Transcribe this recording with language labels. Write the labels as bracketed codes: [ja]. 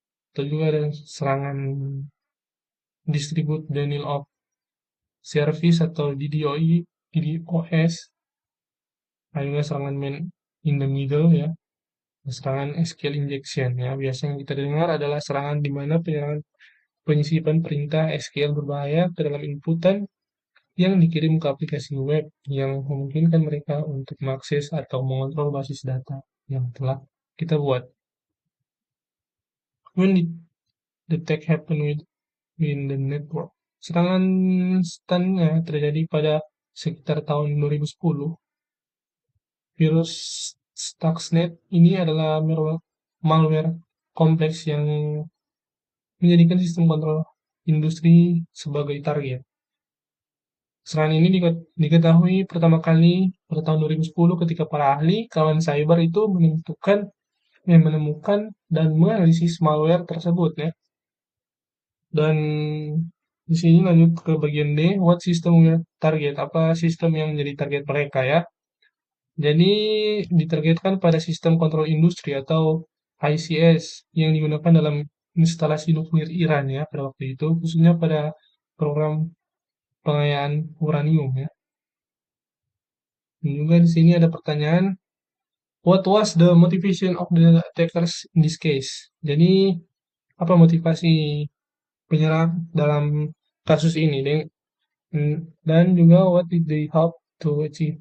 [id] Atau juga ada serangan distribute denial of service atau DDoS, ada juga serangan man in the middle ya, serangan SQL injection ya. Biasanya yang kita dengar adalah serangan di mana penyisipan perintah SQL berbahaya ke dalam inputan yang dikirim ke aplikasi web yang memungkinkan mereka untuk mengakses atau mengontrol basis data yang telah kita buat. [en] When the attack happen within the network. [id] Serangan stunnya terjadi pada sekitar tahun 2010. Virus Stuxnet ini adalah malware kompleks yang menjadikan sistem kontrol industri sebagai target. Serangan ini diketahui pertama kali pada tahun 2010 ketika para ahli kawan cyber itu menemukan dan menganalisis malware tersebut ya. Dan di sini lanjut ke bagian D, [en] what system will target? [id] Apa sistem yang menjadi target mereka ya? Jadi ditargetkan pada sistem kontrol industri atau ICS yang digunakan dalam instalasi nuklir Iran ya pada waktu itu, khususnya pada program pengayaan uranium ya. Dan juga di sini ada pertanyaan, [en] what was the motivation of the attackers in this case? [id] Jadi apa motivasi penyerang dalam kasus ini? Dan juga [en] what did they hope to achieve?